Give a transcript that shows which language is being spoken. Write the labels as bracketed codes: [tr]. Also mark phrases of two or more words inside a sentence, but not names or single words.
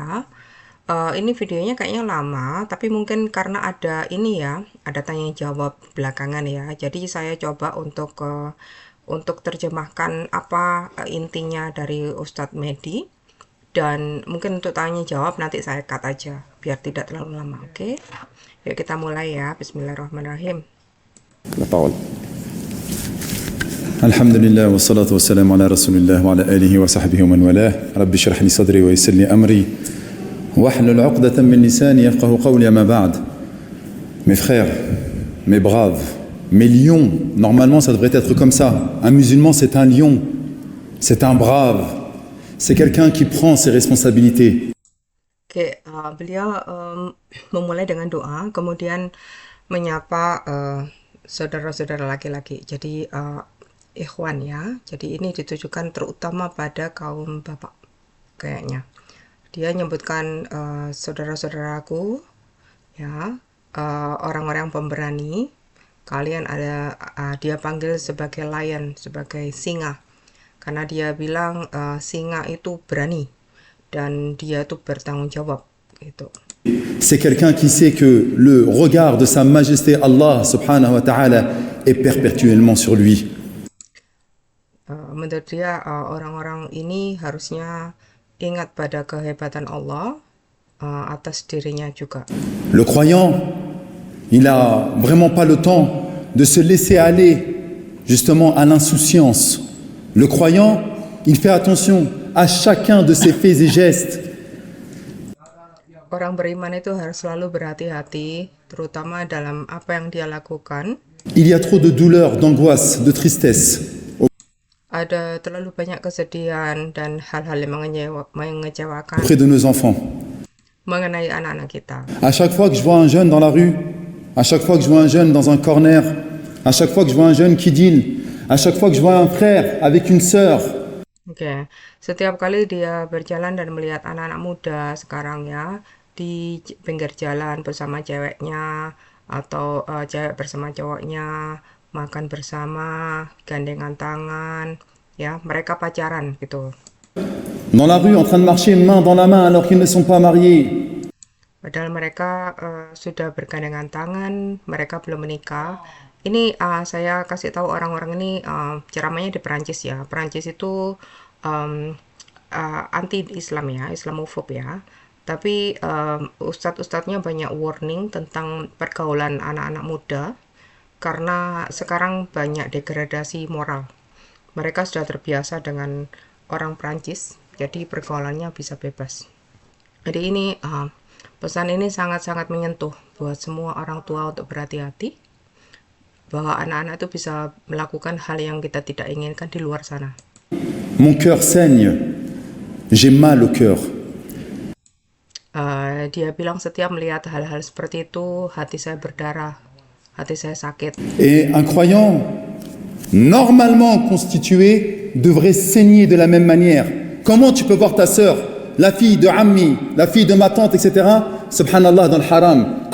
[id] Ini videonya kayaknya lama, tapi mungkin karena ada ini ya, ada tanya jawab belakangan ya. Jadi saya coba untuk terjemahkan apa intinya dari Ustadz Mehdi, dan mungkin untuk tanya jawab nanti saya cut aja biar tidak terlalu lama. Oke, yuk kita mulai ya. [ar] بسم الله الرحمن الرحيم. [fr] La parole. [ar] الحمد لله والصلاة والسلام على رسول الله وعلى آله وصحبه ومن والاه رب اشرح لي صدري ويسر لي أمري واحلل عقدة من لساني يفقه قولي أما بعد. [fr] Mes frères, mes braves, mes lions, normalement ça devrait être comme ça. Un musulman c'est un lion, c'est un brave, c'est quelqu'un qui prend ses responsabilités. [id] Oke, beliau memulai dengan doa, kemudian menyapa saudara-saudara laki-laki. Jadi ikhwan ya. Jadi ini ditujukan terutama pada kaum bapak kayaknya. Dia nyebutkan saudara-saudaraku ya, orang-orang pemberani. Kalian ada dia panggil sebagai lion, sebagai singa. Karena dia bilang singa itu berani dan dia itu bertanggung jawab gitu. [fr] C'est quelqu'un qui sait que le regard de Sa Majesté Allah [ar] سبحانه وتعالى [fr] est perpétuellement sur lui. [id] Menurut dia orang-orang ini harusnya ingat pada kehebatan Allah atas dirinya juga. [fr] Le croyant, il n'a vraiment pas le temps de se laisser aller justement à l'insouciance. Le croyant, il fait attention à chacun de ses faits et gestes. [id] Orang beriman itu harus selalu berhati-hati, terutama dalam apa yang dia lakukan. [fr] Il y a trop de douleur, d'angoisse, de tristesse. [id] Ada terlalu banyak kesedihan dan hal-hal yang mengecewakan [fr] Auprès de nos enfants. [id] mengenai anak-anak kita. [fr] À chaque fois que je vois un jeune dans la rue, à chaque fois que je vois un jeune dans un corner, à chaque fois que je vois un jeune qui deal, à chaque fois que je vois un frère avec une sœur, [id] Oke, setiap kali dia berjalan dan melihat anak-anak muda sekarang ya di pinggir jalan bersama ceweknya atau cewek bersama cowoknya, makan bersama, gandengan tangan, ya mereka pacaran gitu. [fr] dans la rue en train de marcher main dans la main alors qu'ils ne sont pas mariés. [id] Padahal mereka sudah bergandengan tangan, mereka belum menikah. Ini saya kasih tahu orang-orang ini ceramahnya di Perancis ya. Perancis itu anti Islam ya, Islamofob ya. Tapi ustadz-ustadznya banyak warning tentang pergaulan anak-anak muda karena sekarang banyak degradasi moral. Mereka sudah terbiasa dengan orang Perancis, jadi pergaulannya bisa bebas. Jadi ini pesan ini sangat-sangat menyentuh buat semua orang tua untuk berhati-hati bahwa anak-anak itu bisa melakukan hal yang kita tidak inginkan di luar sana. [fr] Mon cœur saigne, j'ai mal au cœur. [id] Dia bilang setiap melihat hal-hal seperti itu, hati saya berdarah, hati saya sakit. [fr] Et un croyant normalement constitué devrait saigner de la même manière. Comment tu peux voir ta sœur, la fille de Ammi, la fille de ma tante, etc., subhanallah, dans le haram?